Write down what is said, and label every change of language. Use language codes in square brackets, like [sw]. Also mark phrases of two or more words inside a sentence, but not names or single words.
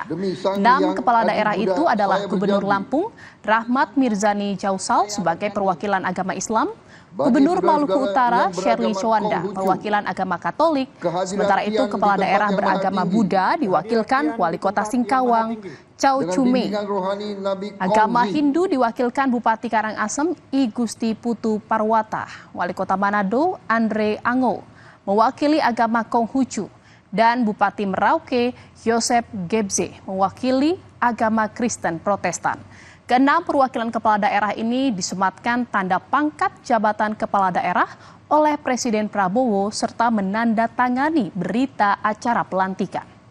[id] 6 kepala daerah itu adalah Gubernur Lampung, Rahmat Mirzani Jausal sebagai perwakilan agama Islam, Gubernur Maluku Utara, Sherly Showanda, perwakilan agama Katolik. Sementara itu, kepala daerah beragama Buddha diwakilkan Wali Kota Singkawang, Chow Chume. Agama Hindu diwakilkan Bupati Karangasem, I Gusti Putu Parwata. Wali Kota Manado, Andre Ango, mewakili agama Konghucu. Dan Bupati Merauke, Yosep Gebze, mewakili agama Kristen Protestan. Keenam perwakilan kepala daerah ini disematkan tanda pangkat jabatan kepala daerah oleh Presiden Prabowo serta menandatangani berita acara pelantikan.